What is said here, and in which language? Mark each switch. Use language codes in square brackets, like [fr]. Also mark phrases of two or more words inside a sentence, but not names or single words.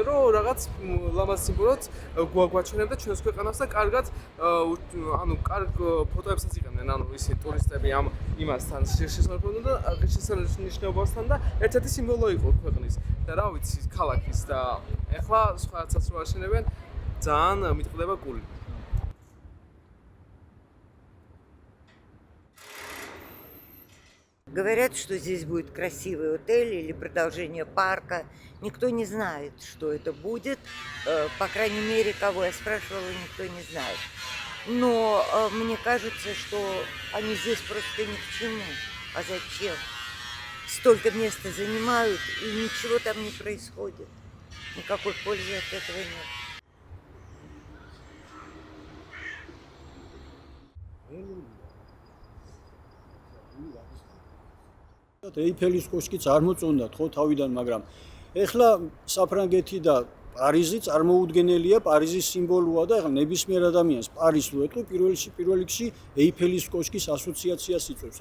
[ka] რომ რაღაც ლამაზ სიმბოლოც გვაჩვენებდა ჩვენს ქვეყანას და კარგად ანუ კარგ ფოტოებსაც იყენდნენ, ანუ ისე ტურისტები ამ იმასთან შესაძლებლობდნენ და ღირსშესანიშნაობასთან და ერთ-ერთი სიმბოლო იყო ქვეყნის და რა ვიცი, ქალაქის და ეხლა სხვააცაც რო აშენებენ, ძალიან მიტყდება გული. [ru] Говорят, что здесь будет красивый отель или продолжение парка. Никто не знает, что это будет. По крайней мере, кого я спрашивала, никто не знает. Но мне кажется, что они здесь просто ни к чему. А зачем? Столько места занимают, и ничего там не происходит. Никакой пользы от этого нет. [ka] ეიფელის კოშკიც არ მოწონდათ ხო თავიდან, მაგრამ ეხლა საფრანგეთი და პარიზი წარმოუდგენელია, პარიზის სიმბოლოა და ეხლა ნებისმიერ ადამიანს პარიზს რო ეტყვი, პირველ რიგში ეიფელის კოშკის ასოციაციას იწვევს.